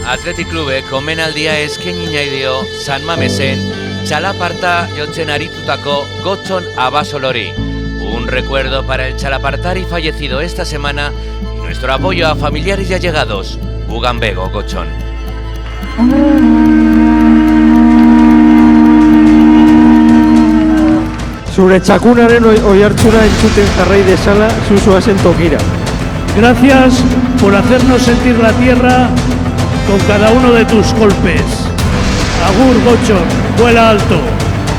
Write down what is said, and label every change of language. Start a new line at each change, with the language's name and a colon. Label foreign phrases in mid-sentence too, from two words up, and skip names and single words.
Basque: Athletic Clubek omenaldia eskaini nahi dio San Mamesen txalaparta jotzen aritutako Gotxon Abasolori.
Spanish: Un recuerdo para el txalapartari fallecido esta semana y nuestro apoyo a familiares y allegados.
Basque: Gugan bego, Gotxon. Zure txakunaren oihartzuna entzuten jarrai dezala zuzoazen tokira.
Spanish: Gracias por hacernos sentir la tierra con cada uno de tus golpes. Agur, Gotxon, vuela alto.